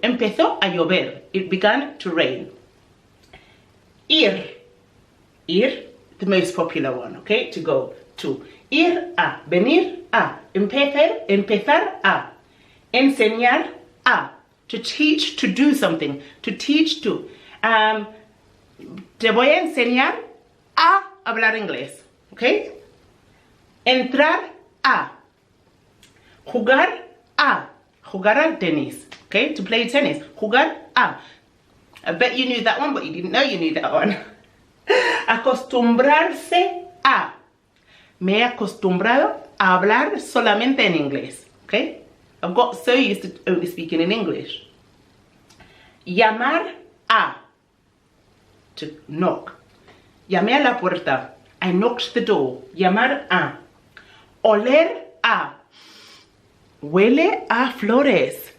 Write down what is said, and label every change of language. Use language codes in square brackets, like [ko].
[es] Empezó a llover. [en] It began to rain. [es] Ir. [en] Ir, the most popular one, okay? To go to. [es] Ir a, venir a. Empezar a. Enseñar a. [en] To teach, to do something. To teach, to. [es] Te voy a enseñar a hablar inglés, okay? Entrar a. Jugar a. Jugar al tenis, okay? [en] To play tennis. [es] Jugar a. [en] I bet you knew that one, but you didn't know you knew that one. [es] Acostumbrarse a. Me he acostumbrado a hablar solamente en inglés, okay? [en] I've got so used to only speaking in English. [es] Llamar a. [en] To knock. [es] Llamé a la puerta. [en] I knocked the door. [es] Llamar a. Oler a. Huele a flores.